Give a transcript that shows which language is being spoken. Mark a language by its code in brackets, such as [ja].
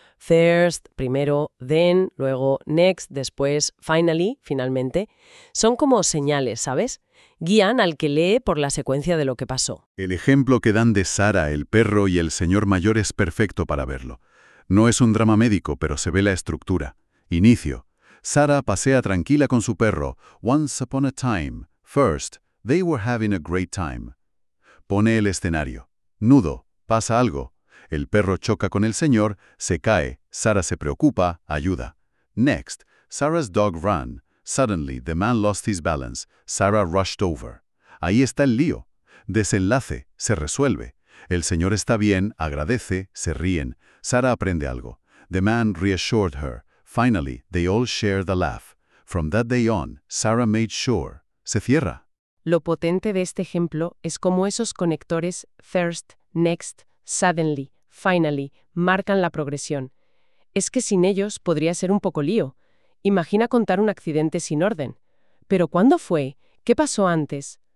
[en] First, primero, then, luego, next, después, finally, finalmente. [es] Son como señales, ¿sabes? Guían al que lee por la secuencia de lo que pasó. El ejemplo que dan de Sara, el perro y el señor mayor es perfecto para verlo. No es un drama médico, pero se ve la estructura. Inicio. Sara pasea tranquila con su perro. [en] Once upon a time. First, they were having a great time. [es] Pone el escenario. Nudo. Pasa algo. El perro choca con el señor. Se cae. Sara se preocupa. Ayuda. [en] Next, Sara's dog ran. Suddenly, the man lost his balance. Sara rushed over. [es] Ahí está el lío. Desenlace. Se resuelve. El señor está bien. Agradece. Se ríen. Sara aprende algo. [en] The man reassured her. Finally, they all shared a laugh. From that day on, Sara made sure. [es] Se cierra. Lo potente de este ejemplo es cómo esos conectores first, next, suddenly, finally, marcan la progresión. Es que sin ellos podría ser un poco lío. Imagina contar un accidente sin orden. ¿Pero cuándo fue? ¿Qué pasó antes?